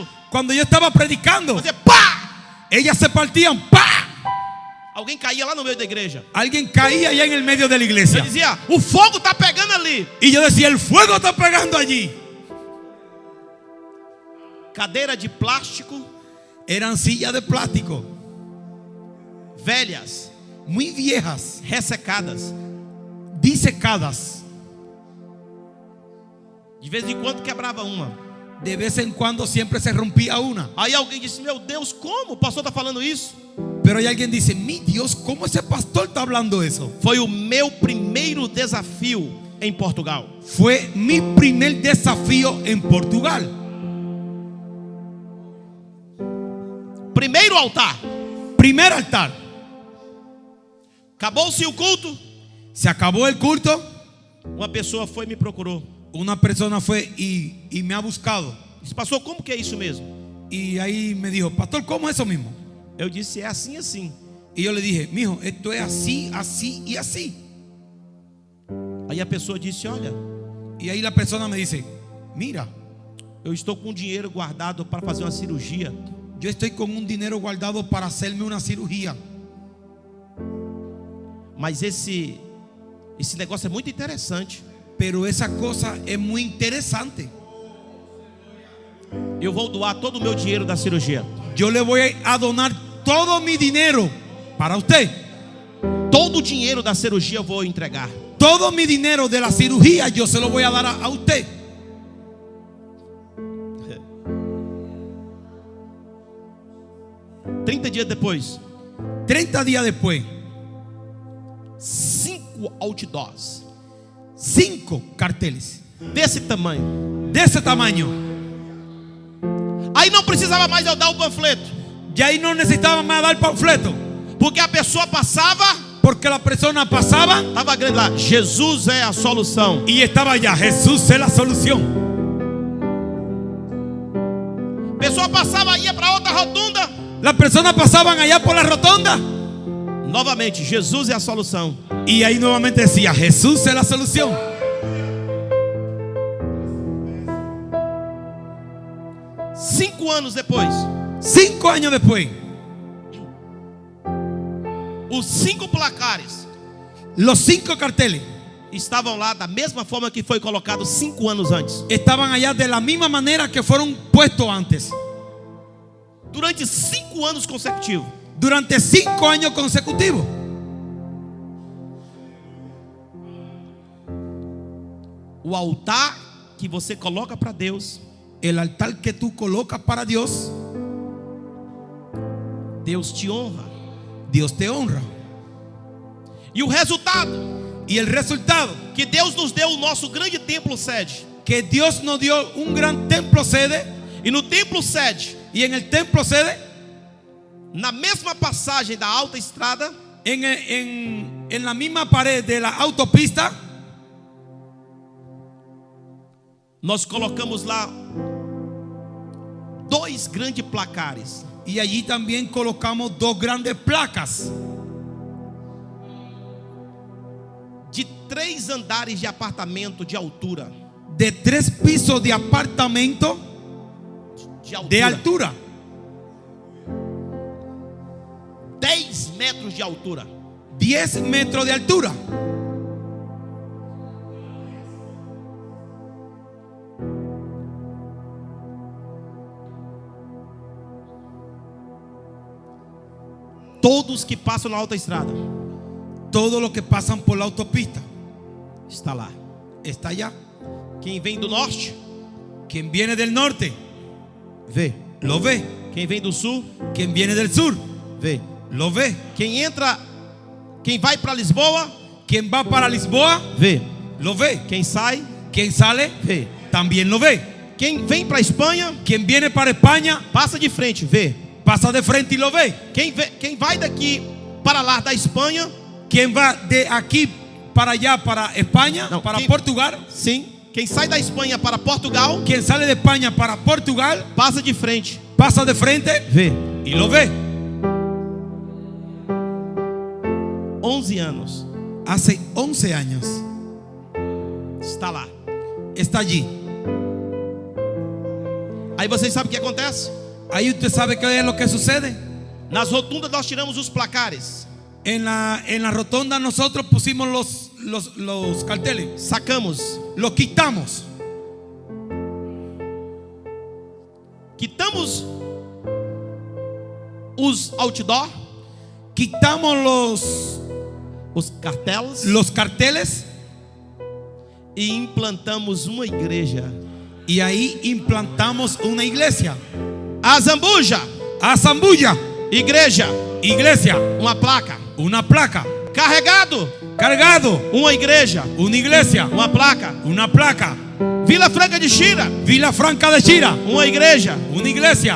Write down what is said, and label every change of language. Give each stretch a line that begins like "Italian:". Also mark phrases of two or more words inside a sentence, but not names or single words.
Spanish: Cuando yo estaba predicando,
Portuguese: fazia pá!
Spanish: ellas se partían. ¡Pah!
Portuguese: Alguém caía lá no meio da igreja.
Spanish: Alguien caía allá en el medio de la
Portuguese: Eu
Spanish: iglesia.
Portuguese: dizia: o fogo está pegando ali.
Spanish: Y yo decía: el fuego está pegando allí.
Portuguese: Cadeira de plástico,
Spanish: Eran sillas de plástico,
Portuguese: velhas,
Spanish: muy viejas,
Portuguese: ressecadas.
Spanish: disecadas.
Portuguese: De vez em quando quebrava uma.
Spanish: De vez en cuando siempre se rompía una.
Portuguese: Aí alguém disse: meu Deus, como? O pastor está falando isso?
Spanish: Pero hay alguien dice: mi Dios, ¿cómo ese pastor está hablando eso?
Portuguese: Foi o meu primeiro desafio em Portugal.
Spanish: Fue mi primer desafío en Portugal.
Portuguese: Primeiro altar.
Spanish: Primer altar.
Portuguese: Acabou-se o culto.
Spanish: Se acabó el culto.
Portuguese: Uma pessoa foi e me procurou.
Spanish: Una persona fue y me ha buscado.
Portuguese: Disse, pastor, como que é isso mesmo?
Spanish: Y ahí me dijo, pastor, ¿cómo es eso mismo?
Portuguese: Eu disse, é assim, assim.
Spanish: Y yo le dije, mijo, esto es así, así y así.
Portuguese: Aí a pessoa disse, olha,
Spanish: Y ahí la persona me dice, mira,
Portuguese: eu estou com dinheiro guardado para fazer uma cirurgia.
Spanish: yo estoy con un dinero guardado para hacerme una cirugía.
Portuguese: Mas esse negócio é muito interessante.
Spanish: Pero esa cosa es muy interesante.
Portuguese: Eu vou doar todo o meu dinheiro da cirurgia.
Spanish: Yo le voy a donar todo mi dinero para usted.
Portuguese: Todo o dinheiro da cirurgia eu vou entregar.
Spanish: Todo mi dinero de la cirugía yo se lo voy a dar a usted.
Portuguese: Trinta dias depois,
Spanish: 30 días después,
Portuguese: 5 outdoors
Spanish: 5 carteles
Portuguese: desse tamanho.
Spanish: de ese tamaño.
Portuguese: Aí não precisava mais eu dar o panfleto,
Spanish: Y ahí no necesitaban más dar panfleto,
Portuguese: porque a pessoa passava,
Spanish: porque la persona pasaba
Portuguese: estava grande lá, Jesus é a solução.
Spanish: y estaba ya, Jesús es la solución.
Portuguese: A pessoa passava, ia para outra rotunda,
Spanish: Las personas pasaban allá por la rotonda
Portuguese: novamente, Jesus é a solução.
Spanish: y ahí nuevamente decía, Jesús es la solución.
Portuguese: 5 anos depois,
Spanish: 5 años después,
Portuguese: os 5 placares
Spanish: los 5 carteles
Portuguese: estavam lá da mesma forma que foi colocado 5 anos antes.
Spanish: estaban allá de la misma manera que fueron puestos antes.
Portuguese: Durante 5 anos consecutivos.
Spanish: Durante 5 años consecutivos.
Portuguese: O altar que você coloca para Deus,
Spanish: El altar que tú colocas para Dios,
Portuguese: Deus te honra.
Spanish: Dios te honra.
Portuguese: E o resultado,
Spanish: Y el resultado,
Portuguese: que Deus nos deu o nosso grande templo sede.
Spanish: que Dios nos dio un gran templo sede.
Portuguese: E no templo sede,
Spanish: Y en el templo sede,
Portuguese: na mesma passagem da alta estrada,
Spanish: en la misma pared de la autopista,
Portuguese: nós colocamos lá 2 grandes placares.
Spanish: y allí también colocamos 2 grandes placas
Portuguese: De 3 andares de apartamento de altura.
Spanish: de 3 pisos de apartamento de altura.
Portuguese: 10 metros de altura.
Spanish: 10 metros de altura.
Portuguese: Todos que passam na alta estrada
Spanish: Todos los que pasan por la autopista
Portuguese: está lá.
Spanish: está allá.
Portuguese: Quem vem do norte,
Spanish: Quien viene del norte
Portuguese: vê.
Spanish: lo ve.
Portuguese: Quem vem do sul,
Spanish: Quien viene del sur
Portuguese: vê.
Spanish: lo ve.
Portuguese: Quem vai para Lisboa,
Spanish: Quien va para Lisboa
Portuguese: vê.
Spanish: lo ve.
Portuguese: Quem sai,
Spanish: Quien sale
Portuguese: vê.
Spanish: también lo ve.
Portuguese: Quem vem para Espanha,
Spanish: Quien viene para España
Portuguese: passa de frente, vê.
Spanish: pasa de frente y lo ve.
Portuguese: Quem vai daqui para lá da Espanha,
Spanish: Quien va de aquí para allá, para España, No, para ¿quién? Portugal.
Portuguese: sim. Quem sai da Espanha para Portugal,
Spanish: Quien sale de España para Portugal
Portuguese: passa de frente,
Spanish: pasa de frente
Portuguese: vê.
Spanish: y lo ve.
Portuguese: 11 anos,
Spanish: Hace 11 años
Portuguese: está lá.
Spanish: está allí.
Portuguese: Aí vocês sabem o que acontece?
Spanish: Ahí usted sabe qué es lo que sucede.
Portuguese: Nas rotundas nós tiramos os placares,
Spanish: En la rotonda nosotros pusimos los carteles.
Portuguese: sacamos,
Spanish: Los quitamos.
Portuguese: quitamos os outdoor,
Spanish: Quitamos
Portuguese: os cartelos
Spanish: los carteles
Portuguese: e implantamos uma igreja.
Spanish: y ahí implantamos una iglesia.
Portuguese: A Zambuja,
Spanish: A Zambuja,
Portuguese: igreja,
Spanish: iglesia,
Portuguese: uma placa.
Spanish: una placa.
Portuguese: Carregado,
Spanish: cargado
Portuguese: uma igreja,
Spanish: una iglesia,
Portuguese: uma placa.
Spanish: una placa.
Portuguese: Vila Franca de Xira,
Spanish: Vila Franca de Xira,
Portuguese: uma igreja,
Spanish: una iglesia,